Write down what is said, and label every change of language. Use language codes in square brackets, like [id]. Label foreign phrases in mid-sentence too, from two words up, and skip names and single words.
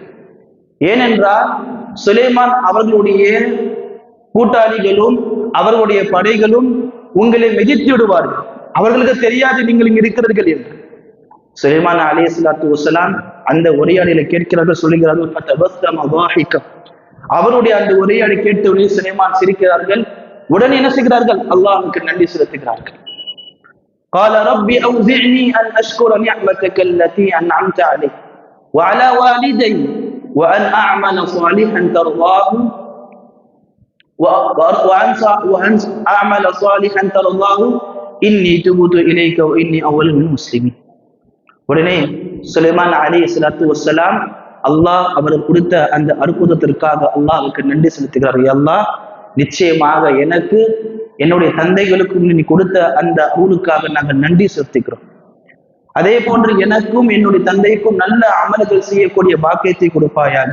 [ta] ஏனென்றால் சுலைமான் அவர்களுடைய கூட்டாளிகளும் அவர்களுடைய படைகளும் உங்களை மிதித்து விடுவார்கள், அவர்களுக்கு தெரியாது நீங்கள் இங்கு இருக்கிறீர்கள் என்று. சுலைமான் [ar] عليه الصلاة والسلام [ta] அந்த உரையாடலை கேட்கிறார்கள், சொல்லுகிறார்கள், அவருடைய அந்த உரையாடலை கேட்டவுடனே சுலைமான் சிரிக்கிறார்கள். உடனே என்ன செய்கிறார்கள், அல்லாஹ்வுக்கு நன்றி செலுத்துகிறார்கள். [ar] قال ربي أوزعني أن أشكر نعمتك التي أنعمت علي وعلى والدي وأن أعمل صالحا ترضاه وأن أعمل صالحا ترضاه إني تبت إليك وإني أول من المسلمين. [ta] உடனே சுலைமான் [ar] عليه الصلاة والسلام [ta] அல்லாஹ் அவருக்கு கொடுத்த அந்த அற்புதத்திற்காக அல்லாஹ்வுக்கு நன்றி செலுத்துகிறார். அல்லாஹ் நிச்சயமாக எனக்கு என்னுடைய தந்தைகளுக்கும் நீ கொடுத்த அந்த அருளுக்காக நாங்கள் நன்றி செலுத்துகிறோம். அதே போன்று எனக்கும் என்னுடைய தந்தைக்கும் நல்ல அமல்கள் செய்யக்கூடிய பாக்கியத்தை கொடுப்பாயாக.